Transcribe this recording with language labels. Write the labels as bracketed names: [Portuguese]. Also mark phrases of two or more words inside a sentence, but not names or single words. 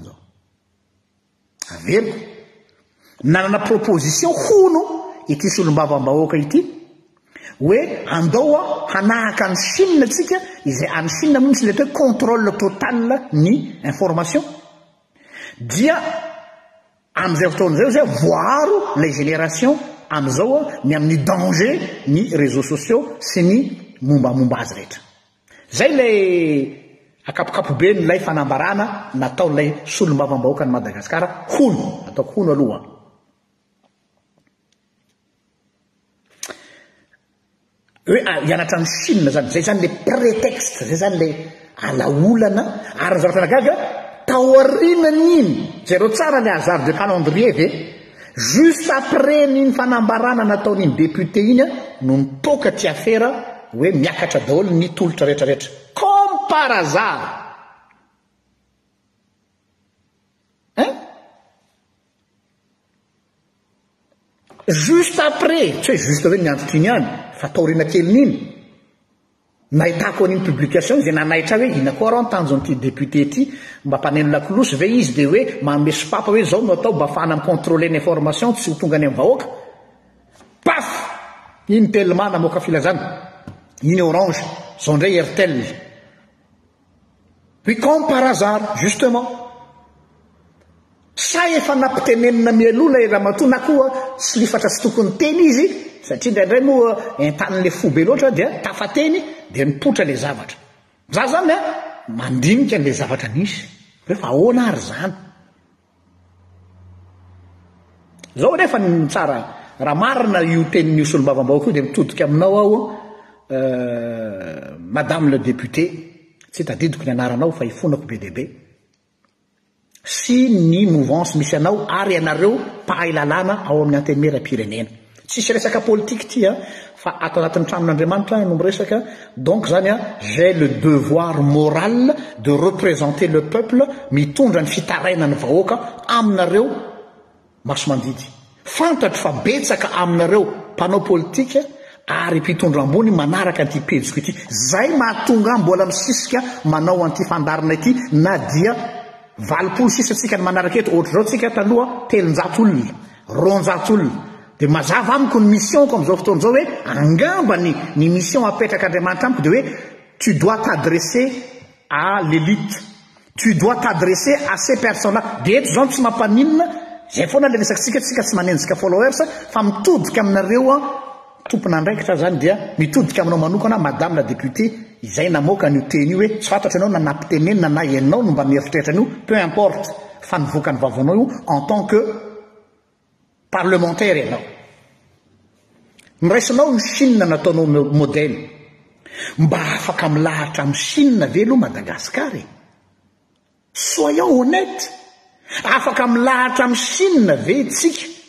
[Malagasy] izao averiko nanana proposition hono ity solombavambahoaka ity hoe andao hanahaka ny Chine tsika izay any Chine misy le hoe [French] contrôle total [Malagasy] ny information dia amin'izay fotoana zay zay voaro [French] les générations [Malagasy] amin'izao ny amin'ny danger ny [French] réseaux sociaux [Malagasy] sy ny mombamomba azy rehetra zay le akapokapobe nylay fanambarana nataon'ilay solombavambahoaka ny Madagasikara hono ataoko hono aloha hoe hianatra ny Chine zany zay zany [French] le prétexte [Malagasy] zay zany le alaolana ary ny zavatra nagaga taorinan'iny zay reo tsara [French] le hasard de calendrier [Malagasy] ve [French] juste après [Malagasy] n'iny fanambarana nataon'iny député iny no nipoka ty affaire hoe miakatra daholo ny tolotra rehetrarehetra [French] comme par hasard [Malagasy] juste après tsy hoe juste hoe ny andro tiny any fa taorina kelin'iny nahitako an'iny publication zay nanaitra hoe ina koa raha nitanjon'ity député ty mba mpaneno lakolosy ve izy dia hoe manome sopapa hoe zao no atao mba afahana micontrôler l'information tsy ho tonga any amin'ny vahoaka paf iny Telma namoaka filazana iny Orange zao ndray Airtel [French] puis comme par hasard justement [Malagasy] sa efa nampitenenina mielola ramatoa na koa sy lifatra tsy tokony teny izy satria indraindray moa entan'le fo be loatra dia tafateny dia nipotra le zavatra za zany mandinika n'le zavatra nisy hoe fa ahoana ary zany zao nefa ny tsara raha marina io tenin'io solombavambahoaka io dia mitodika aminao aho [French] madame le député [Malagasy] tsy tadidiko ny anaranao fa ifonako be deaibe sy ny mouvance misy anao ary ianareo pahay lalàna ao amin'ny antenimera-pirenena tsisy resaka politique ty fa ato anatin'ny tranon'Andriamanitra no miresaka donc zany [French] j'ai le devoir moral de représenter le peuple [Malagasy] mitondra ny fitarainany vahoaka aminareo maso mandidy fantatro fa betsaka aminareo mpanao politika ary mpitondra ambony manaraka anty pejiko ity zay mahatonga mbola misisika manao anty fandarina ity na dia valopolo sisa tsika ny manaraka eto ohatry zao tsika taloha telonjato olona ronjato olona de mazava amiko ny mission comme zao fotoana zao hoe angamba ny mission apetraka Andriamanitra amiko de hoe [French] tu dois t'adresser à l'élite, tu dois t'adresser à ces personnes-là. [Malagasy] De eto zao tsy mampaninona zay foana le resaksika tsika tsy manenjika followers fa mitodika aminareo tompon'andraikitra zany dia mitodika aminao manokana [French] madame la députée [Malagasy] izay namoaka n'io teny io hoe tsy fantatra anao nanapitenenina na ianao no mba mieritreritra an'io [French] peu importe [Malagasy] fa nivoaka ny vavonao io [French] en tant que parlementaire [Malagasy] ianao miraisinao ny Chine nataonao modèle mba afaka milahatra amin'ny Chine ve aloha Madagasikara [French] soyons honnêtes [Malagasy] afaka milahatra amin'ny Chine ve tsika